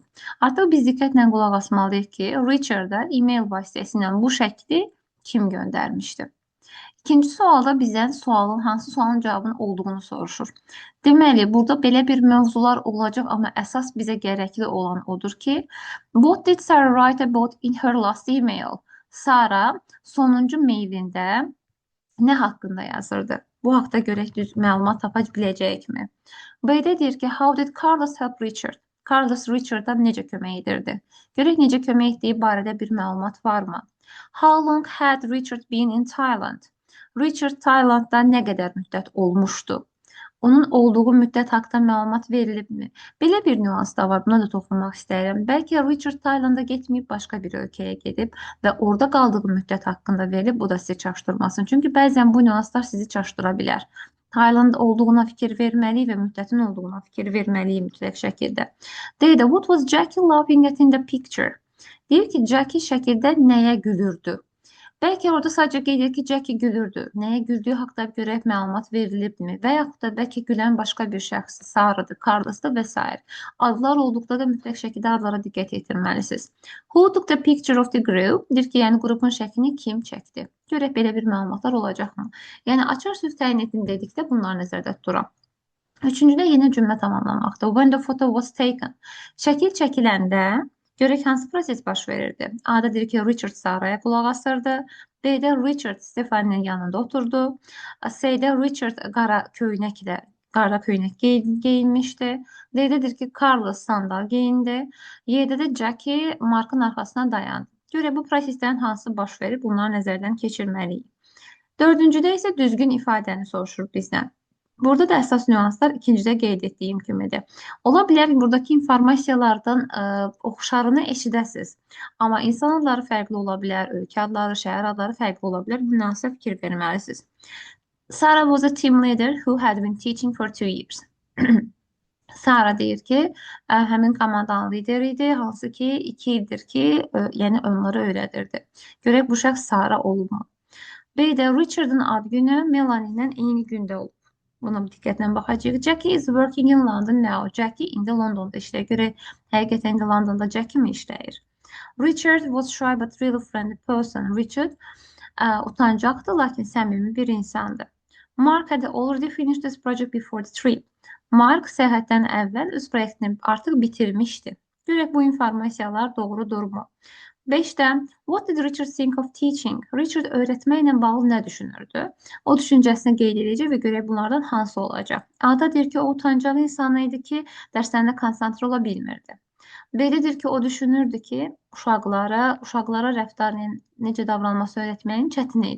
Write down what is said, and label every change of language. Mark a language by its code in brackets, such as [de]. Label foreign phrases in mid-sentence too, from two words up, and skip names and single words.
[az] Artıq biz diqqətlə qulaq asmalıyıq ki, Richard-a e-mail vasitəsilə bu şəkli kim göndərmişdi? İkinci sualda bizdən hansı sualın cavabının olduğunu soruşur. Deməli, burada belə bir mövzular olacaq, amma əsas bizə gərəkli olan odur ki, [en] what did Sarah write about in her last email? [az] Sara sonuncu mailində nə haqqında yazırdı? Bu haqda görək düz məlumat tapa biləcəyikmi? B-də deyir ki, [en] how did Carlos help Richard? [az] Carlos Richard'a necə kömək edirdi? Görək necə kömək etdiyi barədə bir məlumat varmı? [en] How long had Richard been in Thailand? [az] Richard Taylandda nə qədər müddət olmuşdu? Onun olduğu müddət haqqında məlumat verilibmi? Belə bir nüans da var, buna da toxunmaq istəyirəm. Bəlkə Richard Taylanda getməyib başqa bir ölkəyə gedib və orada qaldığı müddət haqqında verilib, bu da sizi çaşdırmasın. Çünki bəzən bu nüanslar sizi çaşdıra bilər. Tayland olduğuna fikir verməliyik və müddətin olduğuna fikir verməliyik mütləq şəkildə. Deyir də, [en] what was Jackie laughing at in the picture? [az] Deyir ki, Jackie şəkildə nəyə gülürdü? Bəlkə orada sadəcə qeyd edir ki, Jackie gülürdü. Nəyə güldüyü haqqında görək məlumat verilibmi? Və yaxud da bəlkə gülən başqa bir şəxs, Sarah'dır, Carlos'dır və s. Adlar olduqda da mütləq şəkildə adlara diqqət yetirməlisiniz. [en] Who took the picture of the group? [az] Deyir ki, yəni qrupun şəklini kim çəkdi? Görək belə bir məlumatlar olacaqmı? Yəni açar söz təyin edin dedikdə bunlar nəzərdə tuturam. Üçüncüdə yeni cümlə tamamlamaqdır. [en] When the photo was taken. [az] Şəkil çəkiləndə görək hansı proses baş verirdi. A-da deyir ki, Richard Saraya qulaq asırdı. B-də Richard Stephanie'nin yanında oturdu. C-də Richard qara köynək geyinmişdi. D-də deyir ki, Carlos sandal geyindi. Y-də də Jackie Markın arxasına dayandı. Görək bu proseslərin hansı baş verir, bunları nəzərdən keçirməliyik. Dördüncüdə isə düzgün ifadəni soruşur bizdən. Burada da əsas nüanslar ikincidə qeyd etdiyim kimidir. Ola bilər buradakı informasiyalardan oxşarını eşidəsiz. Amma insan adları fərqli ola bilər, ölkə adları, şəhər adları fərqli ola bilər. Bu nüansa fikir verməlisiniz. [en] Sarah was a team leader who had been teaching for 2 years. [az] Sara deyir ki, həmin komandanın lideri idi, hansı ki 2 ildir ki, yəni onları öyrədirdi. Görək bu şəxs Sara olubmu? B-də Richard'ın ad günü Melanie ilə eyni gündə olub. Buna diqqətlə baxacağıq. [en] Jackie is working in London now. [az] Jackie indi Londonda işləyir. Görək, həqiqətən indi Londonda Jackie mi işləyir? [en] Richard was shy but really friendly person. [az] Richard utancaqdı, lakin səmimi bir insandı. [en] Mark had already finished this project before the trip. [az] Mark səyahətdən əvvəl öz proyektini artıq bitirmişdi. Görək bu informasiyalar doğrudurmu? [en] 5-də what did Richard think of teaching? [az] Richard öyrətməklə bağlı nə düşünürdü? O düşüncəsini qeyd edəcək və görək bunlardan hansı olacaq. A-da deyir ki, o utancaq insan idi ki, dərslərində konsantre ola bilmirdi. B-də deyir ki, o düşünürdü ki, uşaqlara rəftarın necə davranması öyrətməyin çətin idi.